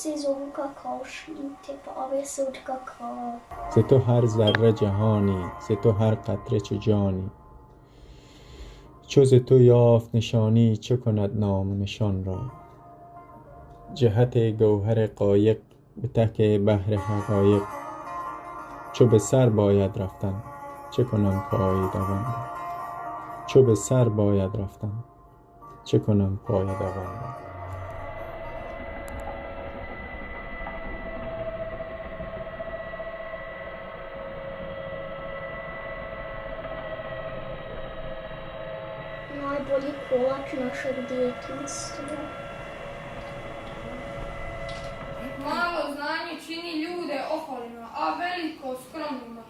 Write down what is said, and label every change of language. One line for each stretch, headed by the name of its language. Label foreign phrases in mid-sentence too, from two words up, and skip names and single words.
Persian: ز تو هر ذره جهانی ز تو هر قطره چه جانی چو ز تو یافت نشانی چه کند نام و نشان را جهت گوهر قایق به تک بحر حقایق چو به سر باید رفتن چه کنم پای دوان را چو به سر باید رفتن چه کنم پای دوان را
Croatian: Najbolji kolač našeg djetinjstva. Malo znanje čini ljude oholima, a veliko skromnima.